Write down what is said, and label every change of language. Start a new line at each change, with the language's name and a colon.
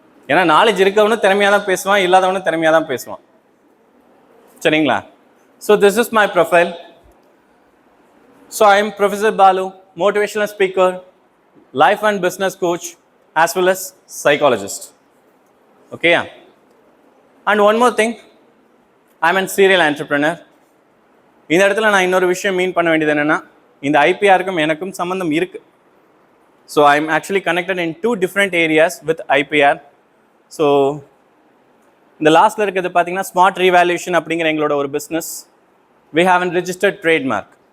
Tamil: ஏன்னா நாலேஜ் இருக்கவனும் திறமையாக தான் பேசுவான், இல்லாதவனும் திறமையாக தான் பேசுவான், சரிங்களா?
English: So this is my profile. So I am professor Balu, motivational speaker, life and business coach, as well as psychologist. Okay, yeah. And one more thing, I'm a serial entrepreneur.
Tamil: இந்த இடத்துல நான் இன்னொரு விஷயம் மீன் பண்ண வேண்டியது என்னென்னா, இந்த ஐபிஆருக்கும் எனக்கும் சம்மந்தம் இருக்குது.
English: So I am actually connected in 2 different areas with IPR.
Tamil: So இந்த லாஸ்ட்டில் இருக்கிறது பார்த்தீங்கன்னா ஸ்மார்ட் ரீவேல்யூஷன் அப்படிங்கிற எங்களோட ஒரு business.
English: We have an registered trademark.